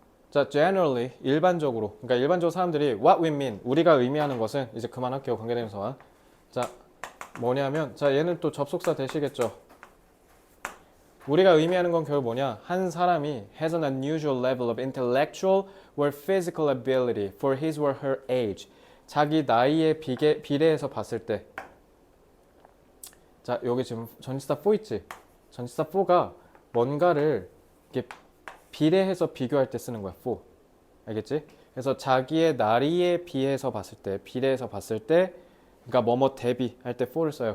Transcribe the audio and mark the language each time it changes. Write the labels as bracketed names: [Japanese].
[Korean] 자, generally 일반적으로, 그러니까 일반적으로 사람들이 [English] what we mean, [Korean] 우리가 의미하는 것은, 이제 그만할게요. 관계대명사와. 자, 뭐냐면, 자, 얘는 또 접속사 되시겠죠. 우리가 의미하는 건 결국 뭐냐? 한 사람이 [English] has an unusual level of intellectual or physical ability for his or her age. [Korean] 자기 나이에 비례해서 봤을 때. 자, 여기 지금 전치사 for 있지? 전치사 for가 뭔가를 이렇게 비례해서 비교할 때 쓰는 거야. for. 알겠지? 그래서 자기의 나이에 비해서 봤을 때, 비례해서 봤을 때, 그러니까 뭐뭐 대비할 때 for를 써요.